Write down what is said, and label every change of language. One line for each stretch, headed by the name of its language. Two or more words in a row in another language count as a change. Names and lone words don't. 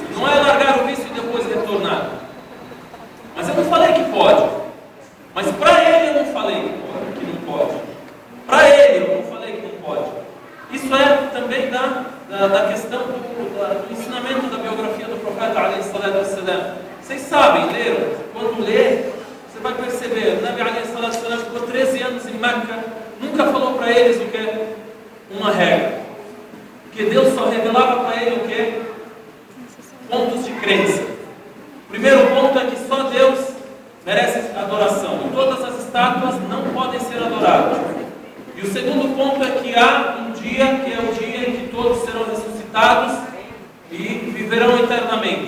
Portuguese: Não é largar o vício e depois retornar. Mas eu não falei que pode. Mas para ele eu não falei que não pode. Para ele eu não falei que não pode. Isso é também da questão do ensinamento da biografia do profeta
Arabic: عليه الصلاة والسلام.
Portuguese: Vocês sabem, leram? Quando lê, você vai perceber, o Nabi
Arabic: عليه الصلاة والسلام
Portuguese: ficou 13 anos em Meca, nunca falou para eles o que? Uma regra. Porque Deus só revelava para ele o que? Pontos de crença. O primeiro ponto é que só Deus merece adoração. E todas as estátuas não podem ser adoradas. E o segundo ponto é que há um dia, que é o dia em que todos serão ressuscitados e viverão eternamente.